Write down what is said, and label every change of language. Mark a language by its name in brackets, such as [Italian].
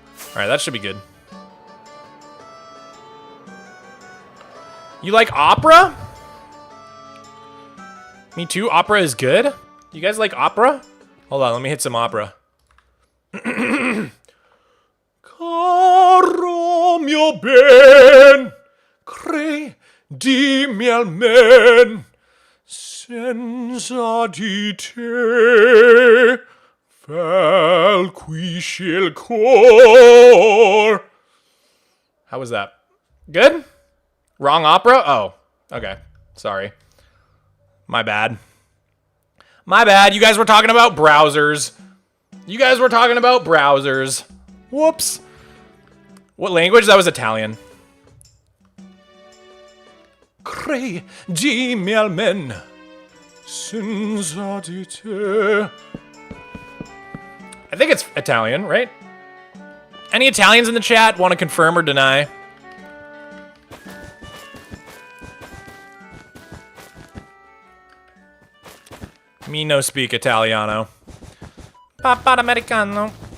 [English] Alright, that should be good. You like opera? Me too, opera is good? You guys like opera? Hold on, let me hit some opera. [Italian] Caro mio ben, credimi almen, senza di te, falquisce il cor. [English] How was that? Good? Wrong opera? Oh, okay. Sorry. My bad. My bad. You guys were talking about browsers. You guys were talking about browsers. Whoops. What language? That was Italian. [Italian] Credimi almen, senza di te. [English] I think it's Italian, right? Any Italians in the chat want to confirm or deny? Me no speak Italiano. Papa Americano.